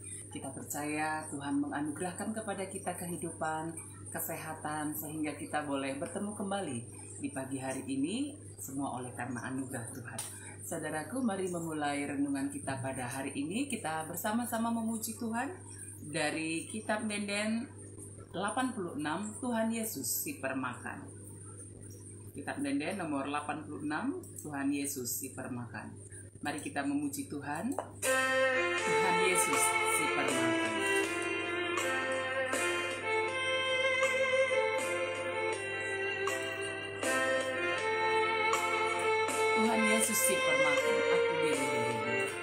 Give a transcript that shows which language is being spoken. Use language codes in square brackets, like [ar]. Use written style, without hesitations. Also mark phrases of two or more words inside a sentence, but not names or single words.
[id] Kita percaya Tuhan menganugerahkan kepada kita kehidupan, kesehatan, sehingga kita boleh bertemu kembali di pagi hari ini, semua oleh karena anugerah Tuhan. Saudaraku, mari memulai renungan kita pada hari ini. Kita bersama-sama memuji Tuhan dari kitab Denden 86, Tuhan Yesus si Permakan. Kitab Denden nomor 86, Tuhan Yesus si Permakan. Mari kita memuji Tuhan. Tuhan Yesus si Permakan. Tuhan Yesus si Permakan, aku beri dirimu.